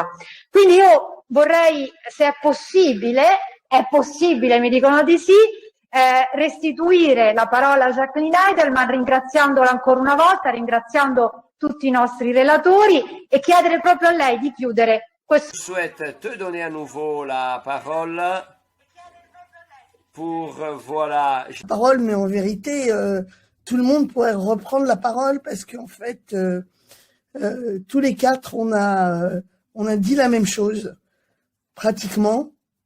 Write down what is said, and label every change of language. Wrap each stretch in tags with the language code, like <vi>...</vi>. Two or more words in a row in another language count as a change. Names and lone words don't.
<it>Quindi io vorrei, se è possibile, mi dicono di sì, restituire la parola a Jacqueline Adelman, ringraziandola ancora una volta, ringraziando tutti i nostri relatori e chiedere proprio a lei di chiudere questo.</it> <fr>Je souhaite te donner à nouveau la parole pour, voilà. Parole, mais en vérité, tout le monde pourrait reprendre la parole parce qu'en fait, tous les quatre, on a dit la même chose, pratiquement.</fr>